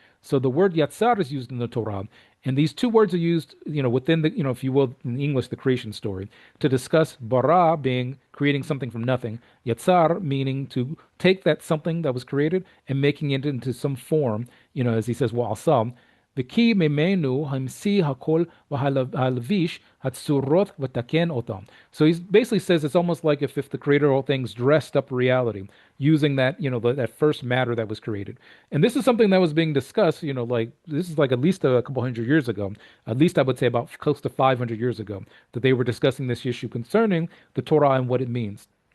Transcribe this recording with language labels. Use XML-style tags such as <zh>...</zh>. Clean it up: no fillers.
<en>So the word yatzar is used in the Torah, and these two words are used, within the, if you will, in English, the creation story, to discuss bara being creating something from nothing, yatzar meaning to take that something that was created and making it into some form, as he says, wa'asam.</en> <he>וכי ממנו המציא הכל והלביש הצורות ותקן אותם.</he> <en>So he basically says it's almost like if the creator of all things dressed up reality using that, that first matter that was created. And this is something that was being discussed, like this is like at least a couple hundred years ago, at least I would say about close to 500 years ago, that they were discussing this issue concerning the Torah and what it means.</en>